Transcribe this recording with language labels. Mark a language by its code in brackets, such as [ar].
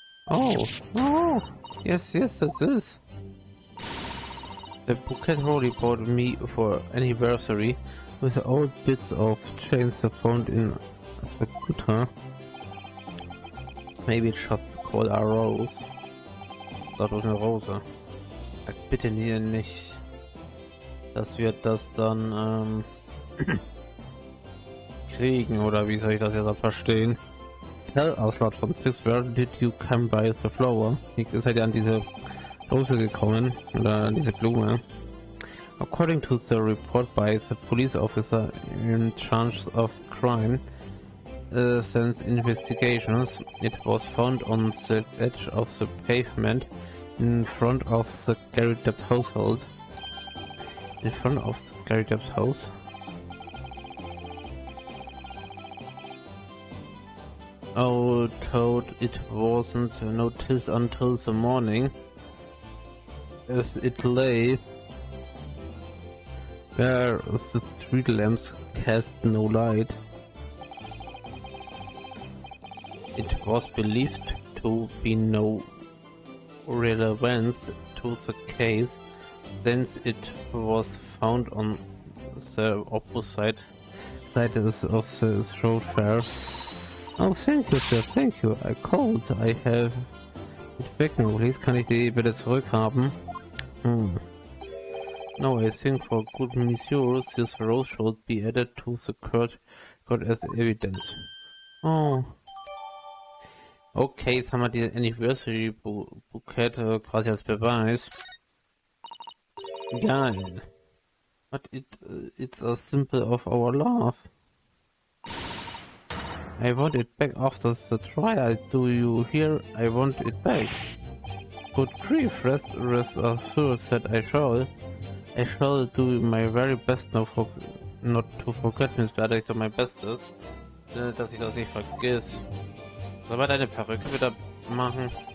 [en] Oh, yes, that's this. The bouquet Rolly bought me for anniversary with the old bits of chains found in the guitar. Maybe it's just called a rose. [de] Das ist eine Rose. Sag bitte nicht, dass wir das dann kriegen, oder wie soll ich das jetzt verstehen? [en] Tell us, Lord von Six, where did you come by the flower? [de] Ihr seid ja an diese Rose gekommen, oder an diese Blume. [en] According to the report by the police officer in charge of crime sense investigations, it was found on the edge of the pavement in front of the Gary Debt household. in front of Gary Depp's house. Oh, thought it wasn't noticed until the morning, as it lay where the street lamps cast no light. It was believed to be no relevance to the case, since it was found on the opposite side of the thoroughfare. Oh, thank you, sir, thank you. I called. I have it back now. Please, [de] kann ich die bitte zurückhaben? [en] No, I think for good measure, this rose should be added to the court as evidence. Oh. [de] Okay, jetzt haben wir die Anniversary Bouquet quasi als Beweis. Geil. [en] But it's a symbol of our love. I want it back after the trial. Do you hear? I want it back. Good grief, rest assured that I shall. I shall do my very best now not to forget, Miss [de] werde ich doch mein Bestes, dass ich das nicht vergiss. Soll man deine Perücke wieder machen?